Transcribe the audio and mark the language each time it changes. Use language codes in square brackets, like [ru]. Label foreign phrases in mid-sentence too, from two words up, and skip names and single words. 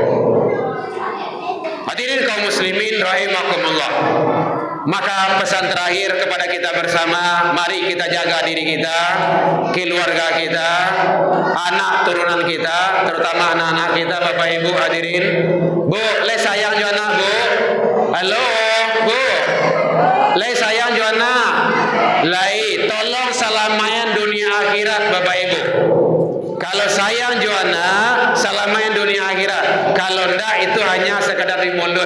[id] Hadirin kaum muslimin rahimakumullah. Maka pesan terakhir kepada kita bersama, mari kita jaga diri kita, keluarga kita, anak turunan kita, terutama anak-anak kita, Bapak Ibu hadirin. Bu, [min] le sayang jo anak bu. Halo, bu. Le sayang jo anak. Lai, tolong selamayan dunia akhirat Bapak Ibu. Kalau sayang jo anak, selamayan dunia akhirat. [id] Kalau enggak itu hanya sekadar di mulut.